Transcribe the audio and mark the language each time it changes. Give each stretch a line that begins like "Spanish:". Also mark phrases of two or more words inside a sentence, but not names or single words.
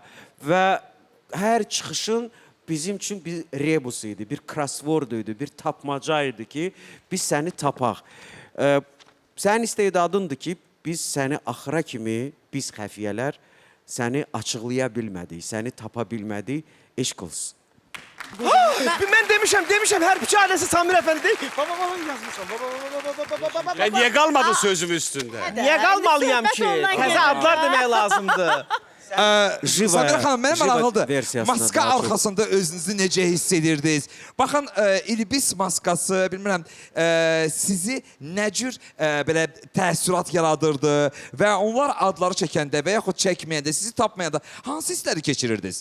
Azerbaijani: Və hər çıxışın bizim üçün bir rebus idi, bir crossword idi, bir tapmaca idi ki, biz səni tapaq. Sənin istedadındır ki, biz səni axıra kimi, biz xəfiyyələr səni açıqlaya bilmədik, səni tapa bilmədik, eşq olsun.
Turkish: Ben demişim her bir ailesi Samir Efendi değil. Baba yazmışım. Baba. Ben niye kalmadın sözüm üstünde? Niye kalmalıyam ki?
Azerbaijani: Təzə adlar demək lazımdı. Samir xanım, mənə maraqlıdır. versiyasına Maska daha çox. arxasında özünüzü necə hiss edirdiniz? Baxın, İlbis maskası, bilmirəm, sizi nə cür belə təəssürat yaradırdı və onlar adları çəkəndə və yaxud çəkməyəndə, sizi tapmayanda hansı hissləri keçirirdiniz?